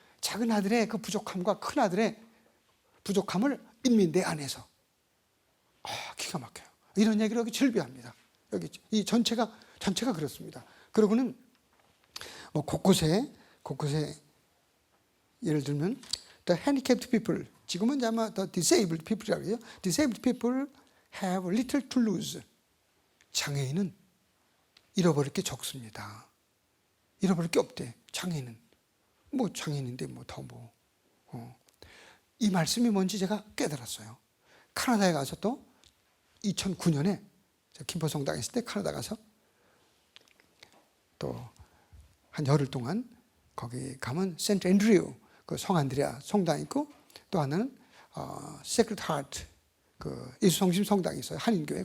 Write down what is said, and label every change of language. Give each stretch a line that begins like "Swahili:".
Korean: 작은 아들의 그 부족함과 큰 아들의 부족함을 인민 내 안에서. 기가 막혀요. 이런 얘기를 여기 즐비합니다. 여기 이 전체가 그렇습니다. 그러고는 뭐 곳곳에 예를 들면
English: the handicapped people,
Korean: 지금은 아마
English: the disabled people
Korean: 이라고 해요.
English: disabled people have little to lose.
Korean: 장애인은 잃어버릴 게 적습니다. 잃어버릴 게 없대. 장애인은 뭐 장애인인데 뭐 더 뭐. 이 말씀이 뭔지 제가 깨달았어요. 카나다에 가서 또 2009년에 김포성당에 있을 때 카나다 가서 또 한 열흘 동안 거기 가면 센트 앤드류 그 성안드레아 성당 있고, 또 하나는 세크레트 하트 그 예수성심 성당이 있어요. 한인교회.